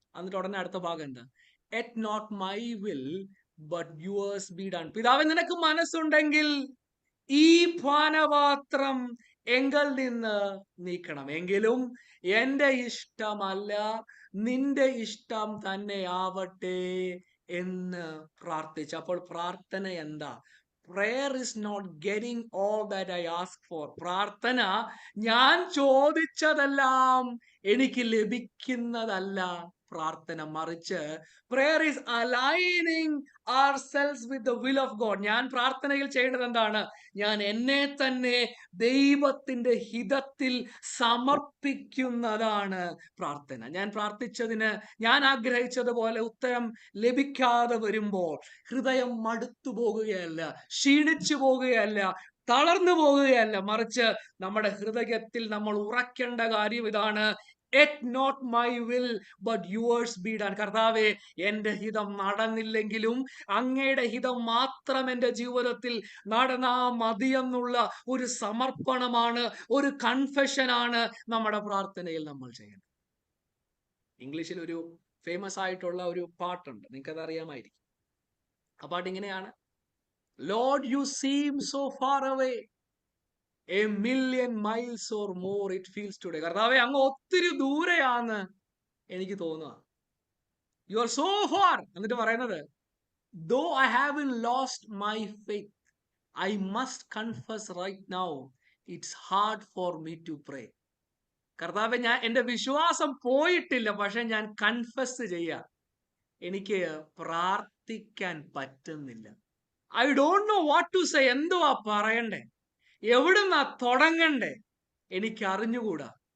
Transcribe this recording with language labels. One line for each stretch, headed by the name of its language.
Malayalam: എന്നിട്ട് ഉടനെ അടുത്ത ഭാഗം എന്താ?
English: Yet not my will but yours be done.
Malayalam: പിതാവേ, നിനക്ക് മനസ്സുണ്ടെങ്കിൽ ഈ പാനപാത്രം എങ്കിൽ നിന്ന് നീക്കണം, എങ്കിലും എന്റെ ഇഷ്ടമല്ല നിന്റെ ഇഷ്ടം തന്നെ ആവട്ടെ എന്ന് പ്രാർത്ഥിച്ചു. അപ്പോൾ പ്രാർത്ഥന എന്താ?
English: Prayer is not getting all that I ask for.
Malayalam: പ്രാർത്ഥന ഞാൻ ചോദിച്ചതെല്ലാം എനിക്ക് ലഭിക്കുന്നതല്ല പ്രാർത്ഥന, മറിച്ച്
English: prayer is aligning ourselves with the will of God.
Malayalam: ഞാൻ പ്രാർത്ഥനയിൽ ചെയ്യേണ്ടത് എന്താണ്? ഞാൻ എന്നെ തന്നെ ദൈവത്തിന്റെ ഹിതത്തിൽ സമർപ്പിക്കുന്നതാണ് പ്രാർത്ഥന. ഞാൻ പ്രാർത്ഥിച്ചതിന്, ഞാൻ ആഗ്രഹിച്ചതുപോലെ ഉത്തരം ലഭിക്കാതെ വരുമ്പോൾ ഹൃദയം മടുത്തു പോകുകയല്ല, ക്ഷീണിച്ചു പോകുകയല്ല, തളർന്നു പോകുകയല്ല, മറിച്ച് നമ്മുടെ ഹൃദയത്തിൽ നമ്മൾ ഉറക്കേണ്ട കാര്യം ഇതാണ്:
English: Yet not my will but yours be done.
Malayalam: കർത്താവേ, എന്റെ ഹിതം നടന്നില്ലെങ്കിലും അങ്ങയുടെ ഹിതം മാത്രം എന്റെ ജീവിതത്തിൽ നടന്നാ മതിയെന്നുള്ള ഒരു സമർപ്പണമാണ്, ഒരു കൺഫെഷനാണ് നമ്മുടെ പ്രാർത്ഥനയിൽ നമ്മൾ ചെയ്യണം. ഇംഗ്ലീഷിൽ ഒരു ഫേമസ് ആയിട്ടുള്ള ഒരു പാട്ടുണ്ട്, നിങ്ങൾക്കത് അറിയാമായിരിക്കും. ആ പാട്ട് ഇങ്ങനെയാണ്:
English: Lord, you seem so far away, a million miles or more it feels today.
Malayalam: കർത്താവേ, അങ്ങ് ഒത്തിരി ദൂരെയാന്ന് എനിക്ക് തോന്നുക.
English: You are so far.
Malayalam: എന്നിട്ട് പറയുന്നത്,
English: though I haven't lost my faith, I must confess right now, it's hard for me to pray.
Malayalam: കർത്താവേ, എന്റെ വിശ്വാസം പോയിട്ടില്ല, പക്ഷെ ഞാൻ കൺഫസ് ചെയ്യാം, എനിക്ക് പ്രാർത്ഥിക്കാൻ പറ്റുന്നില്ല.
English: I don't know what to say.
Malayalam: എന്തുവാ പറയണ്ടേ, എവിടുന്നാ തുടങ്ങണ്ടേ, എനിക്ക് അറിഞ്ഞുകൂടാ.